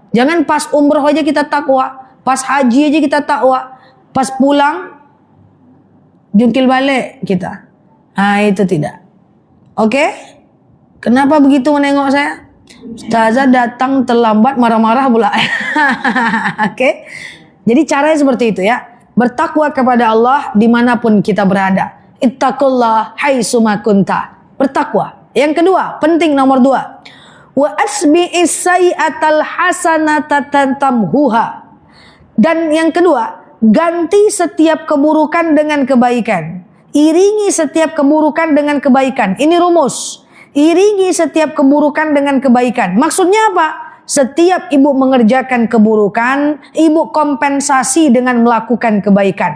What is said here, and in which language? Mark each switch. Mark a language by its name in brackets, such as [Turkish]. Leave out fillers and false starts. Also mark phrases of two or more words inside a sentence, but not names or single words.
[Indonesian] Jangan pas umroh aja kita takwa, pas haji aja kita takwa, pas pulang jungkil balik kita. Nah, itu tidak. Oke? Kenapa begitu menengok saya? Ustazah datang terlambat marah-marah pula. Oke? Jadi caranya seperti itu ya. Bertakwa kepada Allah dimanapun kita berada. [Arabic] اتق الله حيثما كنت. [Indonesian] Bertakwa. Yang kedua, penting nomor 2. [Arabic] وأتبع السيئة الحسنة تمحها. [Indonesian] Dan yang kedua, ganti setiap keburukan dengan kebaikan. Iringi setiap keburukan dengan kebaikan. Ini rumus. Iringi setiap keburukan dengan kebaikan. Maksudnya apa? Setiap ibu mengerjakan keburukan, ibu kompensasi dengan melakukan kebaikan.